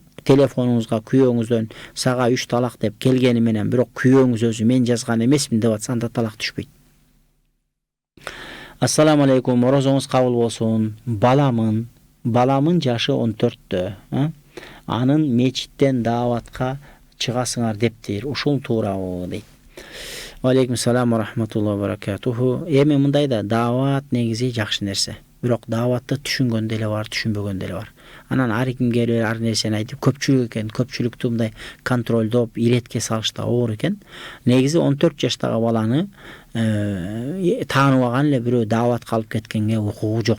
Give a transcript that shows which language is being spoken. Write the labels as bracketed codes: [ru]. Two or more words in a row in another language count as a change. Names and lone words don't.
[ky] Телефонуңузга күйөөңүздөн сага 3 талак деп келгени менен бирок күйөөңүз өзү мен жазган эмесмин деп атса анда талак түшпөйт. [ar] السلام عليكم, [ky] орозоңуз кабыл болсун. Баламын жашы 14тө. Анын мечиттен дааватка чыгасыңар дептир. Ушул туурабы дейт. [ar] عليكم السلام ورحمة الله وبركاته. [ky] Эми мындай да, даават негизи жакшы нерсе. Бирок дааватты түшүнгөн деле бар, түшүнбөгөн деле бар. Анан ар ким келип ар нерсени айтып көпчүлүк экен, көпчүлүктү мындай контролдоп, иретке салышта оор экен. Негизи 14 жаштагы баланы тааныбаган эле бирөө дааватка алып кеткенге укугу жок.